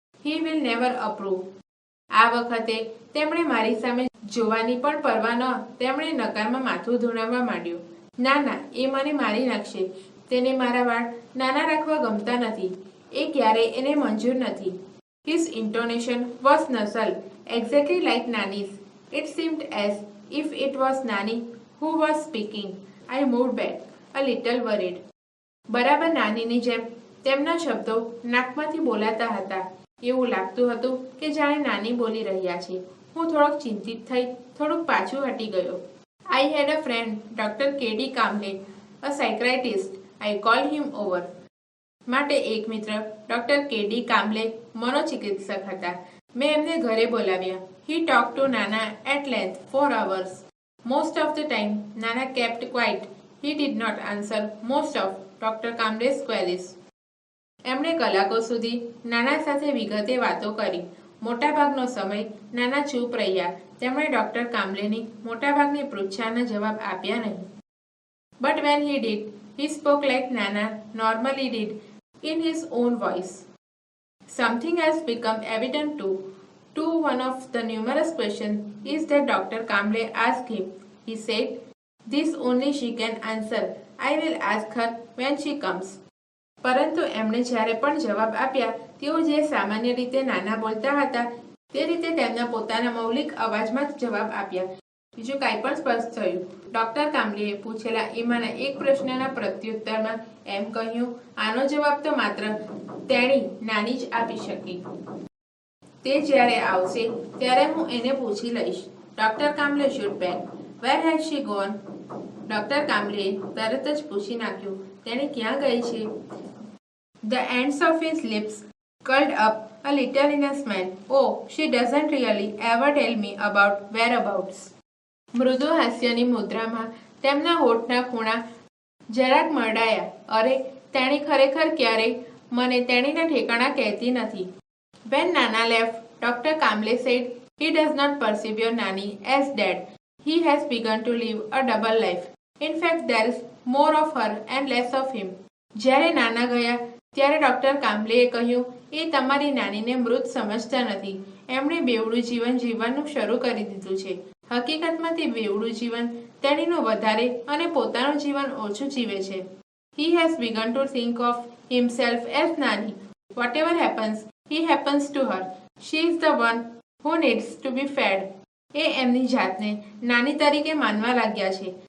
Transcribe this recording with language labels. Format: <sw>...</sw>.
<en>He will never approve.</en> <gu>આ વખતે તેમણે મારી સામે જોવાની પણ પરવા ન તેમણે નકારમાં માથું ધુણાવવા માંડ્યું. ના ના, એ મને મારી નાખશે. તેને મારા વાળ નાના રાખવા ગમતા નથી. એ ક્યારેય એને મંજૂર નથી.</gu> <en>His intonation was nasal, exactly like Nani's. It seemed as if it was Nani who was speaking. I moved back, a little worried.</en> <gu>બરાબર નાનીની જેમ તેમના શબ્દો નાકમાંથી બોલાતા હતા. એવું લાગતું હતું કે જાણે નાની બોલી રહ્યા છે. હું થોડોક ચિંતિત થઈ થોડુંક પાછું હટી ગયો.</gu> <en>I had a friend, Dr. K.D. Kamble, a psychiatrist. I called him over.</en> <gu>માટે એક મિત્ર ડોક્ટર કેડી કામ્બલે મનોચિકિત્સક હતા. મેં એમને ઘરે બોલાવ્યા.</gu> <en>He talked to Nana at length for hours. Most of the time, Nana kept quiet. He did not answer most of Dr. Kamble's queries.</en> <gu>એમણે કલાકો સુધી નાના સાથે વિગતે વાતો કરી. મોટાભાગનો સમય નાના ચૂપ રહ્યા. તેમણે ડોક્ટર કામ્બલેની મોટાભાગની પૃચ્છાના જવાબ આપ્યા નહીં.</gu> <en>But when he did, he spoke like Nana normally did, in his own voice. Something has become evident to one of the numerous questions is that Dr. Kamble asked him. He said, "This only she can answer. I will ask her when she comes."</en> <gu>પરંતુ એમણે જ્યારે પણ જવાબ આપ્યા તેઓ જે સામાન્ય રીતે નાના બોલતા હતા તે રીતે તેમના પોતાના મૌલિક અવાજમાં જ જવાબ આપ્યા. બીજું કાંઈ પણ સ્પષ્ટ થયું. ડોક્ટર કામ્બલેએ પૂછેલા એમાંના એક પ્રશ્નના પ્રત્યુત્તરમાં એમ કહ્યું, આનો જવાબ તો માત્ર તેણી નાની જ આપી શકી. તે જ્યારે આવશે ત્યારે હું એને પૂછી લઈશ. Doctor કામ્બલે</gu> <en>shoot back. Where has she gone?</en> <gu>Doctor કામ્બલેએ તરત જ પૂછી નાખ્યું, તેણે ક્યાં ગઈ છે?</gu> <en>The ends of his lips curled up a little in a smile. Oh, she doesn't really ever tell me about whereabouts.</en> <gu>મૃદુ હાસ્યની મુદ્રામાં તેમના હોઠના ખૂણા જરાક મરડાયા. અરે, તેણી ખરેખર ક્યારેય મને તેણીના ઠેકાણા કહેતી નથી.</gu> <en>When Nana left, Dr. Kamble said he does not perceive your Nani as dead. He has begun to live a double life. In fact, there is more of her and less of him.</en> <gu>જ્યારે નાના ગયા ત્યારે doctor કામ્બલેએ કહ્યું, એ તમારી નાનીને મૃત સમજતા નથી. એમણે બેવડું જીવન જીવવાનું શરૂ કરી દીધું છે. હકીકતમાં તે બેવડું જીવન તેણીનું વધારે અને પોતાનું જીવન ઓછું જીવે છે.</gu> <en>He has begun to think of himself as Nani. Whatever happens, he happens to her. She is the one who needs to be fed.</en> <gu>એ એમની જાતને નાની તરીકે માનવા लाग्યા છે.</gu>